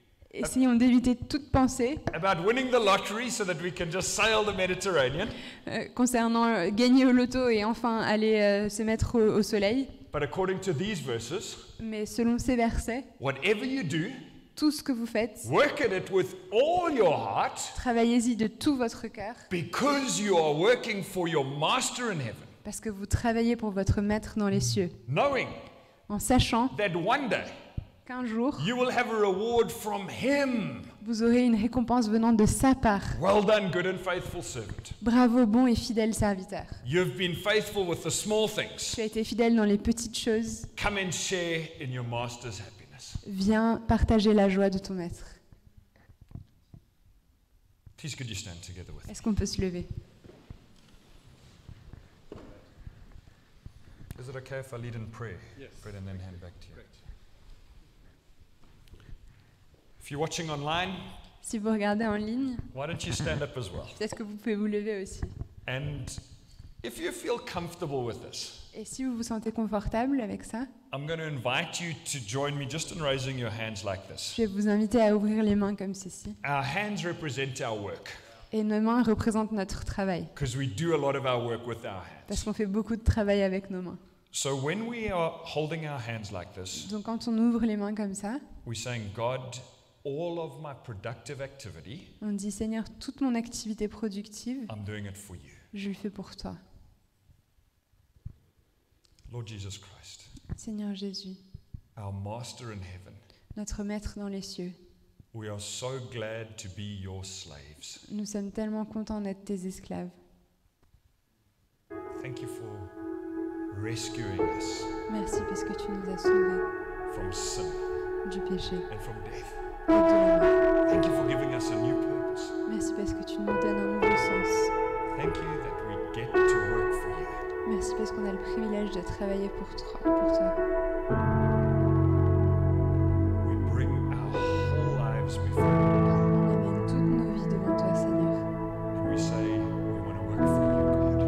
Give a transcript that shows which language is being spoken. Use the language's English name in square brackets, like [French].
[French] Essayons d'éviter toute pensée [English] about winning the lottery so that we can just sail the Mediterranean. [French] concernant gagner au loto et enfin aller se mettre au soleil. [English] But according to these verses, [French] Mais selon ces versets, [English] whatever you do, [French] tout ce que vous faites, [English] work at it with all your heart [French] travaillez-y de tout votre cœur, [English] because you are working for your master in heaven, [French] parce que vous travaillez pour votre maître dans les cieux, [English] knowing [French] en sachant [English] that one day [French] qu'un jour, [English] you will have a reward from him. [French] vous aurez une récompense venant de sa part. [English] Well done, good and faithful servant. [French] Bravo, bon et fidèle serviteur. [English] You've been faithful with the small things. [French] Tu as été fidèle dans les petites choses. [English] Come and share in your master's happiness. [French] Viens partager la joie de ton maître. [English] Please could you stand together with me? [French] Est-ce qu'on peut se lever? [English] Is it okay if I lead in prayer? Yes. Fred, and then hand back to you. If you're watching online, [French] Si vous regardez en ligne, [English] why don't you stand up as well? [French] peut-être que vous pouvez vous lever aussi. [English] And if you feel comfortable with this, [French] Et si vous vous sentez confortable avec ça, [English] I'm going to invite you to join me just in raising your hands like this. [French] je vais vous inviter à ouvrir les mains comme ceci. [English] Our hands represent our work [French] Et nos mains représentent notre travail, [English] because we do a lot of our work with our [French] parce [English] hands. [French] qu'on fait beaucoup de travail avec nos mains. [English] So when we are holding our hands like this, [French] Donc quand on ouvre les mains comme ça, [English] we're saying, God, all of my productive activity, [French] on dit Seigneur, toute mon activité productive, [English] I'm doing it for you. [French] je le fais pour toi. [English] Lord Jesus Christ, [French] Seigneur Jésus, [English] our master in heaven, [French] notre maître dans les cieux, [English] we are so glad to be your slaves. [French] nous sommes tellement contents d'être tes esclaves. [English] Thank you for rescuing us [French] Merci parce que tu nous as sauvés [English] from sin [French] du péché [English] and from death. [French] et de la mort. [English] Thank you for giving us a new purpose. [French] Merci parce que tu nous donnes un nouveau sens. [English] Thank you that we get to work for you. [French] Merci parce qu'on a le privilège de travailler pour toi. [English] We bring our whole lives before you [French] On amène toutes nos vies devant toi, Seigneur. [English] and we say we want to work for you, God.